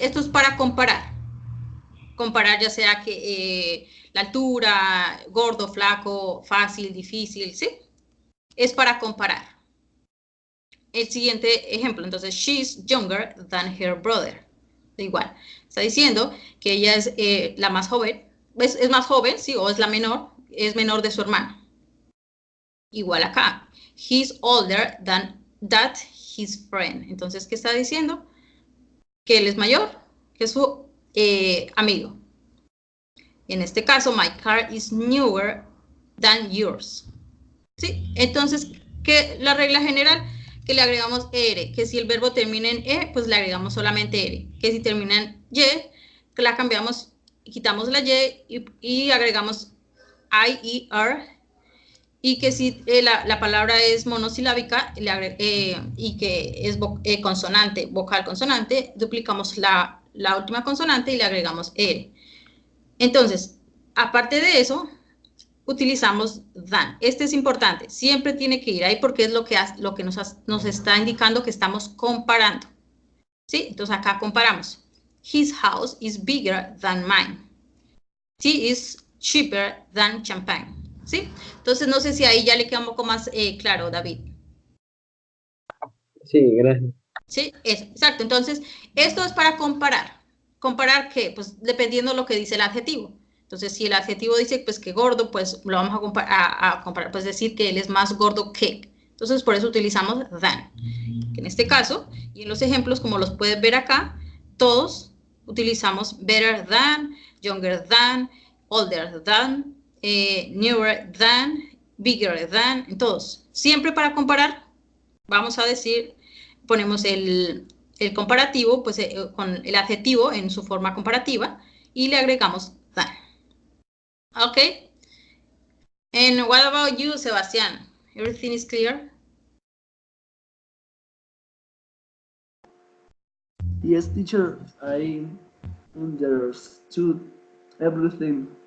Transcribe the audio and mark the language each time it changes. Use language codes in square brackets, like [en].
[es] Esto es para comparar. Comparar ya sea que la altura, gordo, flaco, fácil, difícil, ¿sí? Es para comparar. El siguiente ejemplo, entonces, [en] she's younger than her brother. [es] Igual, está diciendo que ella es la más joven, es más joven, sí, o es la menor, es menor de su hermano. Igual acá, [en] he's older than his friend. [es] Entonces, ¿qué está diciendo? Que él es mayor que su amigo. En este caso, [en] my car is newer than yours. [es] ¿Sí? Entonces, ¿qué la regla general? Que le agregamos ere, que si el verbo termina en e, pues le agregamos solamente ere, que si termina en y, que la cambiamos, quitamos la y y agregamos i, er, y que si la palabra es monosilábica y que es consonante, vocal consonante, duplicamos la última consonante y le agregamos ere. Entonces, aparte de eso, utilizamos than. Este es importante, siempre tiene que ir ahí porque es lo que nos está indicando que estamos comparando. ¿Sí? Entonces acá comparamos. [en] His house is bigger than mine. Tea is cheaper than champagne. [es] ¿Sí? Entonces no sé si ahí ya le queda un poco más claro, David. Sí, gracias. Sí, eso, exacto. Entonces, esto es para comparar. ¿Comparar qué? Pues dependiendo de lo que dice el adjetivo. Entonces, si el adjetivo dice pues que gordo, pues lo vamos a comparar, pues decir que él es más gordo que. Entonces, por eso utilizamos than. Que en este caso, y en los ejemplos, como los puedes ver acá, todos utilizamos [en] better than, younger than, older than, newer than, bigger than, [es] en todos. Siempre para comparar, vamos a decir, ponemos el comparativo, pues con el adjetivo en su forma comparativa, y le agregamos than. ¿Ok? [en] And what about you, Sebastián? Everything is clear? Yes, teacher, I understood everything.